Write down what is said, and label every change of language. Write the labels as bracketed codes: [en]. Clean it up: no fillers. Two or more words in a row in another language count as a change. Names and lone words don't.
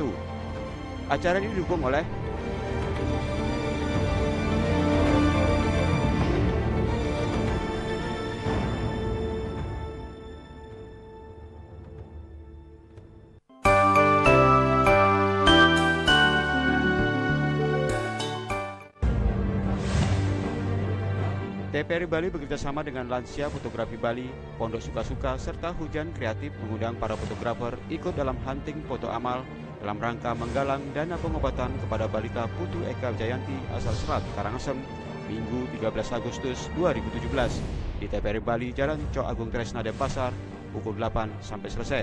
[id] Acara ini didukung oleh TPRI Bali bekerjasama dengan Lansia Fotografi Bali, Pondok Suka-Suka, serta Hujan Kreatif mengundang para fotografer ikut dalam hunting foto amal dalam rangka menggalang dana pengobatan kepada balita Putu Eka Jayanti asal Selat, Karangasem, Minggu 13 Agustus 2017 di TPRI Bali, Jalan Cok Agung Tresna Denpasar, pukul 8 sampai selesai.